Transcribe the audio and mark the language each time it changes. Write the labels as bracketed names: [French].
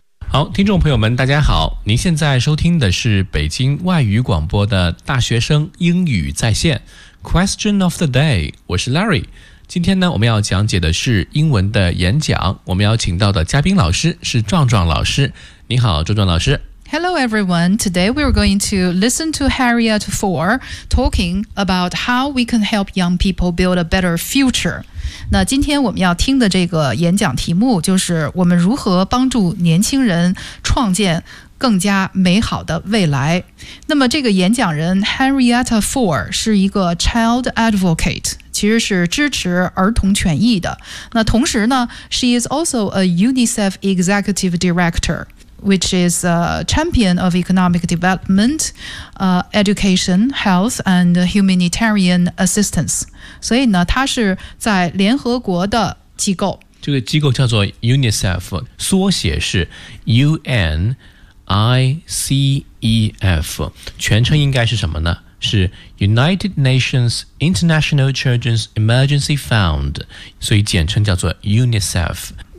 [Chinese] 好，听众朋友们大家好，您现在收听的是北京外语广播的大学生英语在线 Question of the day， 我是 Larry。今天呢，我们要讲解的是英文的演讲。我们要请到的嘉宾老师是壮壮老师。你好，壮壮老师。 [English] Hello, everyone. Today we are going to listen to Harriet Ford talking about how we can help young people build a better future. [Chinese] 那今天我们要听的这个演讲题目就是我们如何帮助年轻人创建更加美好的未来。那么这个演讲人 Harriet Ford 是一个 [English] child advocate。 [Chinese] 其实是支持儿童权益的。那同时呢 [English] ，She is also a UNICEF executive director, which is a champion of economic development, education, health, and humanitarian assistance. [Chinese] 所以呢，她是在联合国的机构。这个机构叫做 UNICEF， 缩写是 UNICEF， 全称应该是什么呢？是 United Nations International Children's Emergency Fund， 所以简称叫做 UNICEF、就